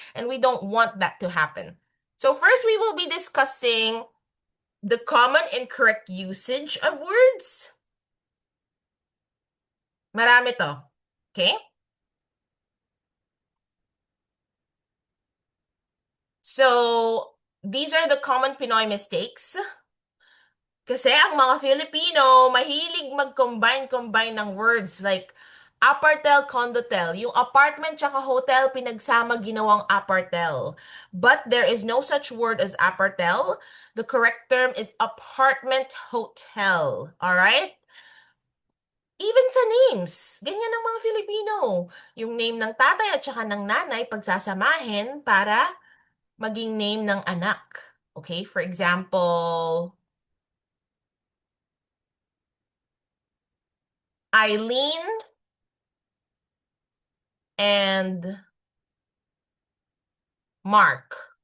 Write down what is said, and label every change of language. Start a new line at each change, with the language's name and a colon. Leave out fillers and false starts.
English: And we don't want that to happen. So first, we will be discussing the common and correct usage of words.
Filipino: Marami to. Okay?
English: So, these are the common Pinoy mistakes.
Filipino: Kasi ang mga Filipino, mahilig mag-combine ng words like apartel, condotel. Yung apartment tsaka hotel, pinagsama ginawang apartel.
English: But there is no such word as apartel. The correct term is apartment hotel. Alright?
Filipino: Even sa names, ganyan ang mga Filipino. Yung name ng tatay at saka ng nanay, pagsasamahin para maging name ng anak.
English: Okay? For example, Eileen and Mark.